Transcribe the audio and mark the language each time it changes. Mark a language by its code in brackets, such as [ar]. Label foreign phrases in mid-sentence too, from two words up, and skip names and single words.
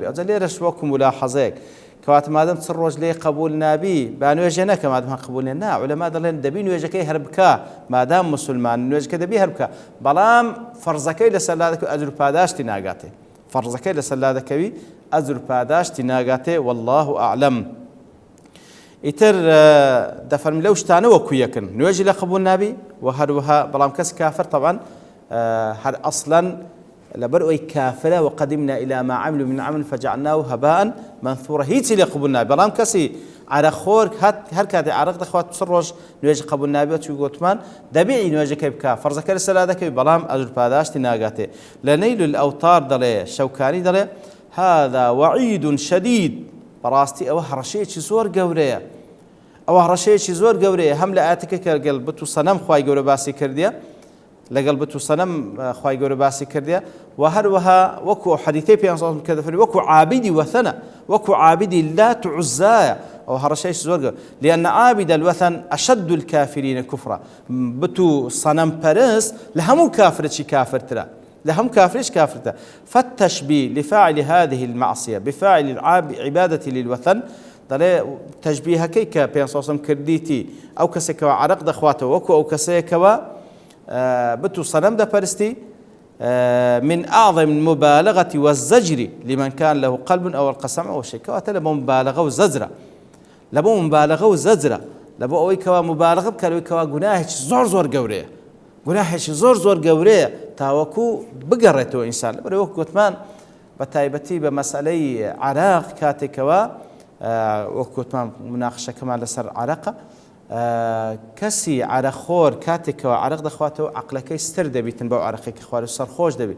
[ckb] ئەوجا لێرەش وەکو ملاحەزەیەک کەواتە مادام چل ڕۆژ لێ قبول نابی با نوێژێ نەکە مادام قبول نێ نا عولەما دەڵێن دەبی نوێژەکەی هەر بکە مادام مسلمان نوێژەکە دەبی هەر بکە بەڵام فەرزەکەی لەسەر لا دەکەوێت ئەجر و پاداشتی ناگاتێ فەرزەکەی لەسەر لا دەکەوی ئەجر و پاداشتی ناگاتێ [ar] والله أعلم. [ckb] ئیتر دەفەرمی لەو شتانە وەکو یەکن نوێژی لە قبول نابی و هەروەها بەڵام کەس کافر طبعا هەر ئەسڵەن لەبەر ئەوەی کافرە [ar] وقدمنا إلى ما عملوا من عمل فجعلناه هباء منثورا [ckb] هیچی لێ قبول نابی. بەڵام کەسی عەرەخۆر هەر کاتێ عەرەق دەخوات چل ڕۆژ نوێژی قبول نابێت چوی گوتمان دەبێ نوێژەکەی بکە فەرزەکە لەسەر لا دەکەوی بەڵام ئەجر پاداشتی ناگاتێ. لە نەیل الأوتار دەڵێ شەوکانی دەڵێ [ar] هذا وعيد شديد [ckb] بەڕاستی ئەوە هەڕەشەیەکی زۆر گەورەیە ئەوە هەڕەشەیەکی زۆر گەورەیە هەم لە ئاەتەکە کە لەگەڵ بت و سەنەم خوای گەورە باسی کردیە لەگەڵ بت و سەنەم خوای گەورە باسی کردیە و هەروەها وەکو حەدیثەی پێغەمبەر کە دەفەرمی وەکو عابدی وەثەنە وەکو عابدی لات و عوزایە ئەو هەڕەشەیەکی زۆر گەورە [ar] لأن عابد الوثن أشد الكافرين كفرا. [ckb] بت و سەنەم پەرست لە هەموو کافرێکی کافرترە لهم كافرش كافرته. [ar] فالتشبيه لفاعل هذه المعصية بفاعل عبادة للوثن [ckb] دەڵێ تەشبیهەکەی کە پێغەمبەر [ar] صلی الله علیه و سەلەم [ckb] کردیتی ئەو کەسێکەوە عەرەق دەخواتەوە وەکو ئەو کەسەیەکەوە بت و سەنەم دەپەرستی [ar] من أعظم المبالغة والزجر لمن كان له قلب أو القسم أو شيء [ckb] كواتە لە بۆ مبالغە و زەجرە لە بۆ مبالغە و زەجرە لە بۆ ئەوەی کەوا مبالغە بکات ئەوەی کەوا گوناهێکی زۆر گەورەیە گوناهێکی زۆر گەورەیە تاوەکو بگەڕێتەوە ئینسان لەبەر وەکو گوتمان بە تایبەتی بە مەسئلەی عەرەق کاتێکەوە وەکوتمان مناقشەکەمان لەسەر عەرەقە کەسی عەرەخۆر کاتێکەوە عەرەق دەخواتەوە عەقلەکەی ستر دەبیتن بەو عەرەقێکی خوارد و سەرخۆش دەبیت.